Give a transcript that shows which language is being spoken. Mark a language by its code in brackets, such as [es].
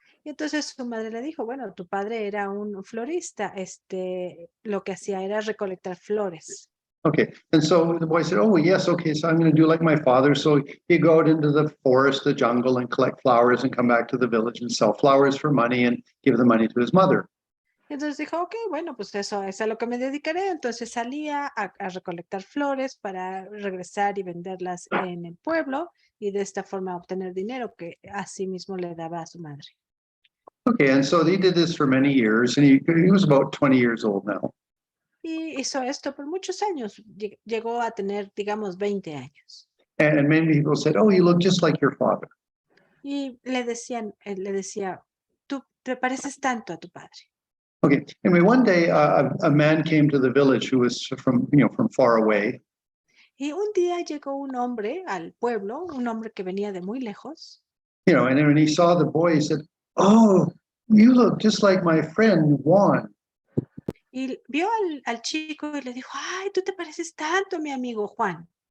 [es] Y entonces su madre le dijo, bueno, tu padre era un florista, lo que hacía era recolectar flores. [en] Okay, and so the boy said, yes, okay, so I'm going to do like my father. So he'd go out into the forest, the jungle, and collect flowers and come back to the village and sell flowers for money and give the money to his mother. [es] Y entonces dijo, ok, bueno, pues eso es a lo que me dedicaré. Entonces salía a recolectar flores para regresar y venderlas en el pueblo y de esta forma obtener dinero que así mismo le daba a su madre. [en] Okay, and so he did this for many years, and he was about 20 years old now. [es] Y hizo esto por muchos años. Llegó a tener, digamos, 20 años. [en] And many people said, "Oh, you look just like your father." [es] Y le decía, tú te pareces tanto a tu padre. [en] Okay. Anyway, one day a man came to the village who was from far away, [es] Y un día llegó un hombre al pueblo, un hombre que venía de muy lejos. [en] and then when he saw the boy, he said, "Oh, you look just like my friend Juan." [es] Y vio al chico y le dijo, ay, tú te pareces tanto a mi amigo Juan.